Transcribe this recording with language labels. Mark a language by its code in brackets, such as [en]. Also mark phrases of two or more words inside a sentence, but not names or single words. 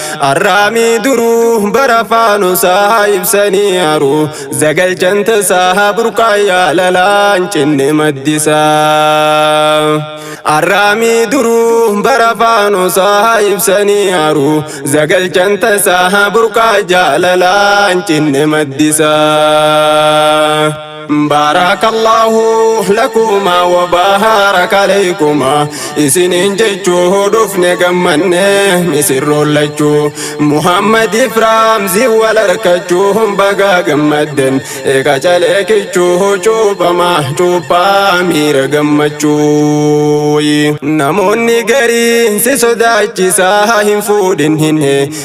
[om] Arraamii duruu bara faanusaa ibsanii aru zagalchan tasaa burqaa yaalalaan cinne maddisa. Arraamii duruu bara faanusaa ibsanii aru zagalchan tasaa burqaa jaalalaan cinne maddisa. [ar] بارك الله لكما وبارك عليكما. [om] Isiniin jechuu dhufne gammanne misirroon lachuu. Muhammad Ifraam zi wal harkachuu baga gammadden. Eega calee kichuu cuuphama cuuphaa miira gammachuu. Namoonni garii si sodaachisaa hin fuudhin hin hee.